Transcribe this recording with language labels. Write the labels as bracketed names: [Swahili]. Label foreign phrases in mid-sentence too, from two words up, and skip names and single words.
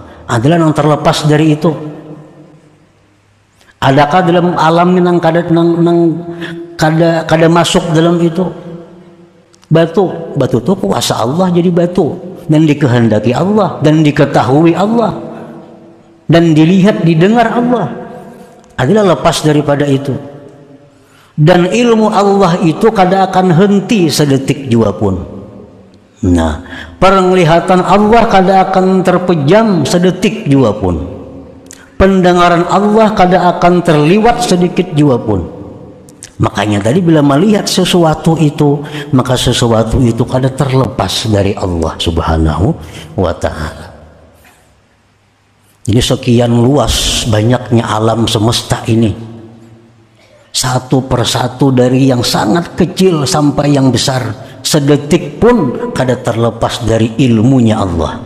[Indonesian] Adalah yang terlepas dari itu. Adakah dalam alam yang kada masuk dalam itu? Batu itu kuasa Allah jadi batu, dan dikehendaki Allah, dan diketahui Allah, dan dilihat didengar Allah. Adalah lepas daripada itu. Dan ilmu Allah itu kada akan henti sedetik jua pun. Nah, penglihatan Allah kada akan terpejam sedetik jua pun. Pendengaran Allah kada akan terliwat sedikit jua pun. Makanya tadi bila melihat sesuatu itu, maka sesuatu itu kada terlepas dari Allah Subhanahu wa ta'ala. Jadi sekian luas banyaknya alam semesta ini, satu persatu dari yang sangat kecil sampai yang besar, sedetik pun kada terlepas dari ilmunya Allah.